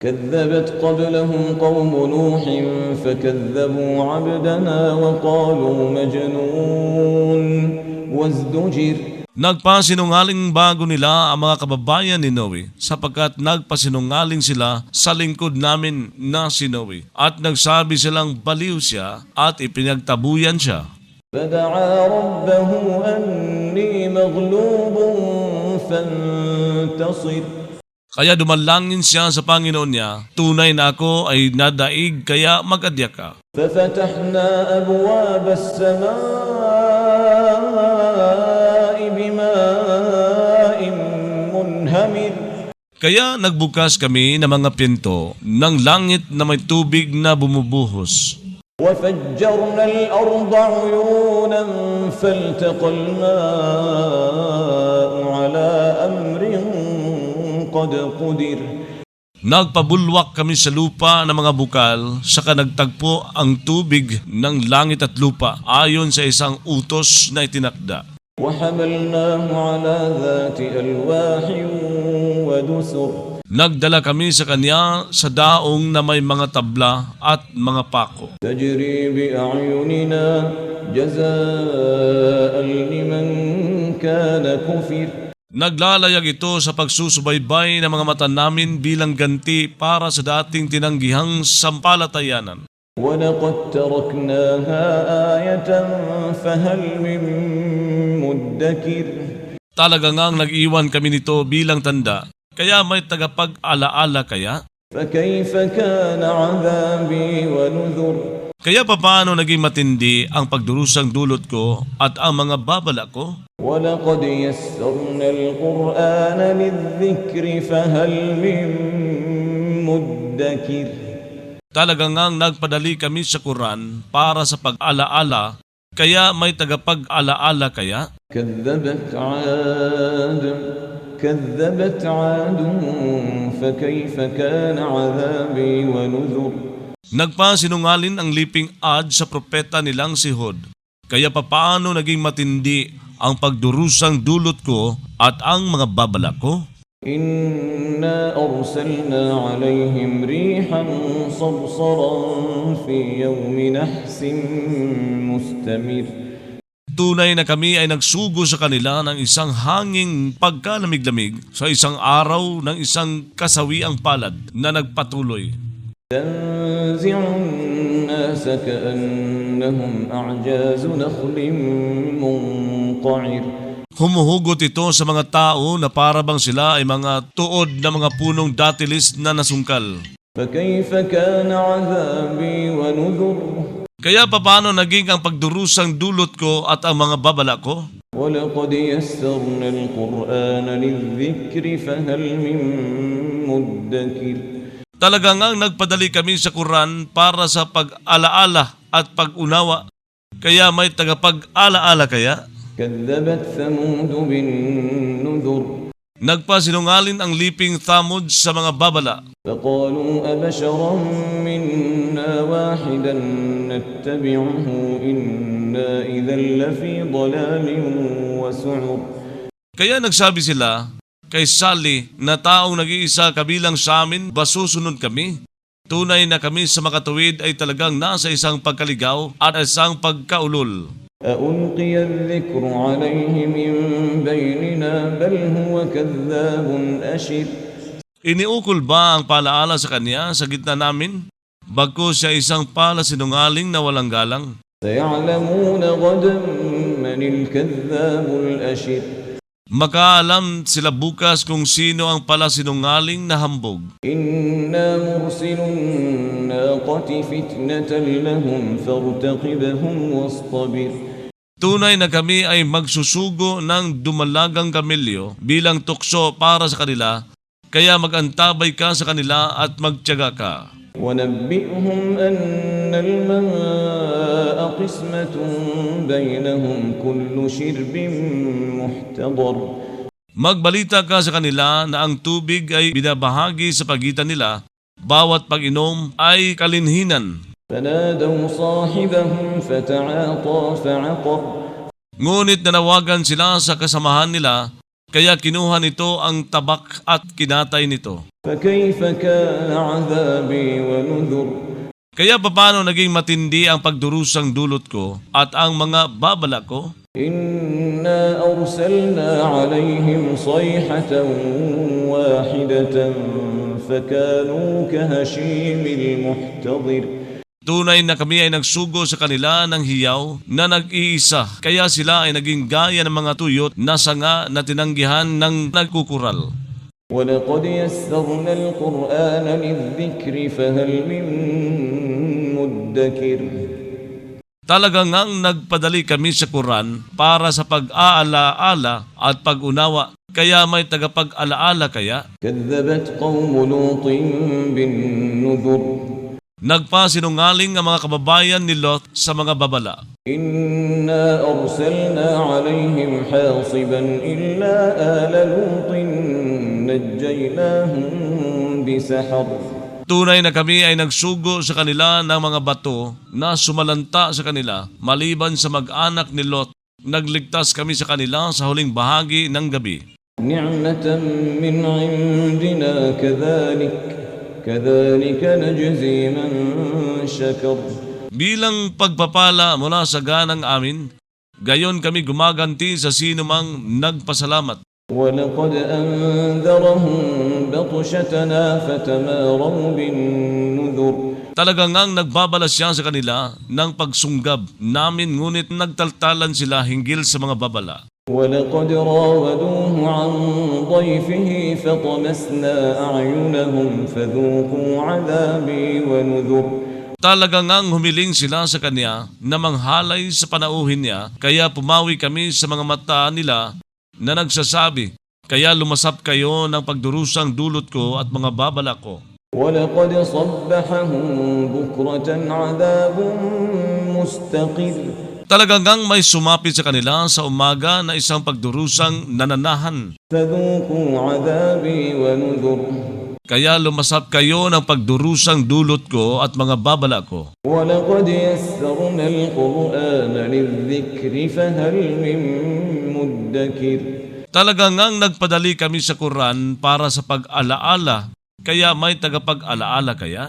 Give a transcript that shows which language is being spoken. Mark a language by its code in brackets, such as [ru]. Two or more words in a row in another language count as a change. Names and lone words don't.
[ar] كذبت قبلهم قوم نوح فكذبوا عبدنا وقالوا مجنون وازدجر. [tl] Nagpasinungaling bago nila ang mga kababayan ni Noe, sapagkat nagpasinungaling sila sa lingkod namin na si Noe, at nagsabi silang baliw siya at ipinagtabuyan siya. [ar] فدعا ربه أني مغلوب فانتصر. [tl] Kaya dumalangin siya sa Panginoon niya, tunay na ako ay nadaig kaya mag-adya ka. [ar] ففتحنا أبواب السماء بماء منهمر. [tl] Kaya nagbukas kami ng mga pinto ng langit na may tubig na bumubuhos. [ar] وفجرنا الأرض عيونا فالتقى الماء على أمر قد قدر. [tl] Nagpabulwak kami sa lupa ng mga bukal, saka nagtagpo ang tubig ng langit at lupa ayon sa isang utos na itinakda. [ar] وحملناه على ذات ألواح ودسر. [tl] Nagdala kami sa kanya sa daong na may mga tabla at mga pako. [ar] تجري بأعيننا جزاء لمن كان كفر. [tl] Naglalayag ito sa pagsusubaybay ng mga mata namin bilang ganti para sa dating tinanggihang sampalatayanan. [ar] ولقد تركناها آية فهل من مدكر. [tl] Talaga ngang nag-iwan kami nito bilang tanda, kaya may tagapag-alaala kaya? [ar] فكيف كان عذابي ونذر. [tl] Kaya paano naging matindi ang pagdurusang dulot ko at ang mga babala ko? [ar] ولقد يسرنا القرآن للذكر فهل من مدكر. [tl] Talaga ngang nagpadali kami sa Quran para sa pag-alaala, kaya may tagapag-alaala kaya? [ar] كذبت عاد فكيف كان عذابي ونذر. [tl] Nagpasinungalin ang liping Ad sa propeta nilang si Hud, kaya papaano naging matindi ang pagdurusang dulot ko at ang mga babala ko? [ar] إنا أرسلنا عليهم ريحا صرصرا في يوم نحس مستمر. [tl] Tunay na kami ay nagsugo sa kanila ng isang hanging pagkalamig-lamig sa isang araw ng isang kasawiang palad na nagpatuloy. [ar] تنزع الناس كأنهم أعجاز نخل منقعر. [tl] Humuhugot ito sa mga tao na parabang sila ay mga tuod na mga punong datilis na nasungkal. [ar] فكيف كان عذابي ونذر. [tl] Kaya paano naging ang pagdurusang dulot ko at ang mga babala ko? [ar] ولقد يسرنا القرآن للذكر فهل من مدكر. [tl] Talaga ngang nagpadali kami sa Quran para sa pag-alaala at pag-unawa, kaya may tagapag-alaala kaya? [ar] كذبت ثمود بالنذر. [tl] Nagpasinungalin ang liping Thamud sa mga babala. [ar] فقالوا أبشرا منا واحدا نتبعه إنا إذا لفي ضلال وسعر. [tl] Kaya nagsabi sila, kay Sali na taong nag-iisa kabilang sa amin, ba susunod kami? Tunay na kami sa makatuwid ay talagang nasa isang pagkaligaw at isang pagkaulol. [ar] أألقي الذكر عليه من بيننا بل هو كذاب أشر. [tl] Iniukol ba ang paalaala sa kanya sa gitna namin? Bagkus siya isang palasinungaling na walang galang. [ar] سيعلمون غدا من الكذاب الأشر. [tl] Makaalam sila bukas kung sino ang palasinungaling na hambog. [ar] إنا مرسل الناقة فتنة لهم فارتقبهم واصطبر. [tl] Tunay na kami ay magsusugo ng dumalagang kamilyo bilang tukso para sa kanila, kaya mag-antabay ka sa kanila at magtiyaga ka. [ar] ونبئهم أن الماء قسمة بينهم كل شرب محتضر. [tl] Magbalita ka sa kanila na ang tubig ay binabahagi sa pagitan nila, bawat pag-inom ay kalinhinan. [ar] فنادوا صاحبهم فتعاطى فعقر. [tl] Ngunit nanawagan sila sa kasamahan nila, Kaya kinuha nito ang tabak at kinatay nito. [ar] فكيف كان عذابي ونذر [tl] Kaya paano naging matindi ang pagdurusang dulot ko at ang mga babala ko? [ar] إنا أرسلنا عليهم صيحة واحدة فكانوا كهشيم المحتضر [tl] Tunay na kami ay nagsugo sa kanila ng hiyaw na nag-iisa, kaya sila ay naging gaya ng mga tuyot na sanga na tinanggihan ng nagkukural. [ar] ولقد يسرنا القرآن للذكر فهل من مدكر [tl] Talagang ngang nagpadali kami sa Quran para sa pag-aalaala at pag-unawa, kaya may tagapag-alaala kaya? [ar] كذبت قوم لوط بالنذر [tl] Nagpasinungaling ang mga kababayan ni Lot sa mga babala. [ar] إنا أرسلنا عليهم حاصبا إلا آل لوط نجيناهم بسحر [tl] Tunay na kami ay nagsugo sa kanila ng mga bato na sumalanta sa kanila, maliban sa mag-anak ni Lot. Nagligtas kami sa kanila sa huling bahagi ng gabi. [ar] نعمة من عندنا كذلك نجزي من شكر [tl] Bilang pagpapala mula sa ganang amin, gayon kami gumaganti sa sinumang nagpasalamat. [ar] ولقد أنذرهم بطشتنا فتماروا بالنذر [tl] Talagang ngang nagbabala siya sa kanila ng pagsunggab namin, ngunit nagtaltalan sila hinggil sa mga babala. [ar] ولقد راودوه عن ضيفه فطمسنا أعينهم فذوقوا عذابي ونذر [tl] Talagang ngang humiling sila sa kanya na manghalay sa panauhin niya, kaya pumawi kami sa mga mata nila na nagsasabi, kaya lumasap kayo ng pagdurusang dulot ko at mga babala ko. [ar] ولقد صبحهم بكرة عذاب مستقر [tl] Talagang ngang may sumapit sa kanila sa umaga na isang pagdurusang nananahan. [ar] فذوقوا عذابي ونذر [tl] Kaya lumasap kayo ng pagdurusang dulot ko at mga babala ko. [ar] ولقد يسرنا القرآن للذكر فهل من مدكر [tl] Talagang ngang nagpadali kami sa Quran para sa pag-alaala, kaya may tagapag-alaala kaya?